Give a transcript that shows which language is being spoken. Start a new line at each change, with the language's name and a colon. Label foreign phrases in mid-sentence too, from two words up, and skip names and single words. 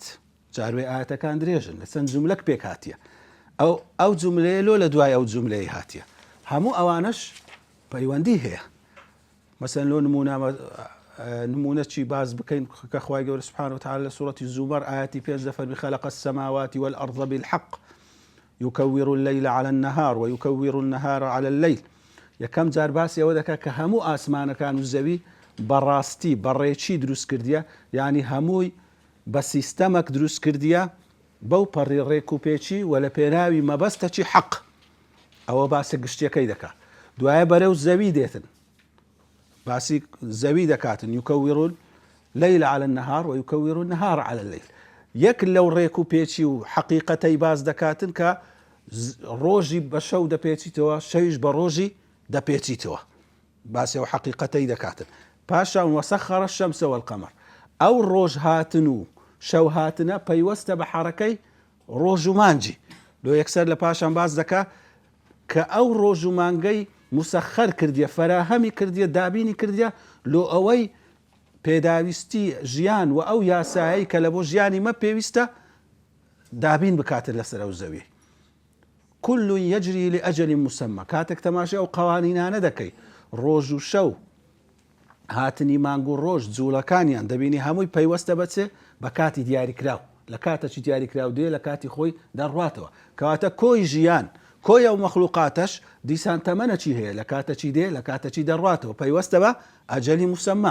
Central Kurdish: جاروێ ئاەتەکان درێژن لە چەند جوملەک پێک هاتیە ئەو جوملەیە لۆ لە دوای ئەو جوملەی هاتیە هەموو ئەوانش پەیوەندی هەیە. مەسەن لۆ نمونەی باز بکەین کە خوای گەورە
Arabic: سبحانه وتعالى
Central Kurdish: لە سوورەتی زومەر ئاەتی 5 دەفەرمی
Arabic: خەلق السماوات والأرض بالحق يكور الليل على النهار ويكور النهار على الليل.
Central Kurdish: یەکەم جار باسی ئەوە دەکات کە هەموو ئاسمانەکان و زەوی بەڕاستی بەڕێکی دروست کردیە، یعنی هەمووی بە سیستەمەک دروست کردیە بەو پەڕی ڕێک و پێچی و لە پێناوی مەبەستەکی حەق. ئەوە باسی گشتیەکەی دەکات. دوایە بەرەو زەوی دێتن، باسی زەوی دەکاتن
Arabic: یکەویر الليل على النهار ويكور النهار على الليل.
Central Kurdish: یەک لەو ڕێک و پێچی و حەقیقەتەی باز دەکاتن کە ڕۆژی بە شەو دەپێچیتەوە، شەویش بە ڕۆژی دەپێچیتەوە، باسی ئەو حەقیقەتەی دەکاتن. پاشان
Arabic: وەسەخەرە الشەمسە والقەمەر،
Central Kurdish: ئەو ڕۆژ هاتن و شەو هاتنە پەیوەستە بە حەرەکەی ڕۆژ و مانجی. لۆ یەکسەر لە پاشان باز دەکات کە ئەو ڕۆژ و مانگەی مسەخەر کردیە، فەراهەمی کردیە، دابینی کردیە لۆ ئەوەی پێداویستی ژیان و ئەو یاسایی کە لە بۆ ژیانی مە پێویستە دابین بکاتن لەسەر ئەو زەوی.
Arabic: كل يجري لأجل مسمى.
Central Kurdish: کاتێک تەماشای ئەو قوانینانە دەکەی، ڕۆژ و شەو هاتنی مانگ و ڕۆژ جوولەکانیان دەبینی هەمووی پەیوەستە بەچێ بە کاتی دیاریکراو، لە کاتەی دیاریکراو دێ لە کاتی خۆی دەڕواتەوە. کەواتە کۆی ژیان، کۆی ئەو مەخلوقاتەش دیسان تەمەنەکی هەیە، لە کاتەی دێ لە کاتەی دەڕواتەوە، پەیوەستە بە ئەجەلی مسمى.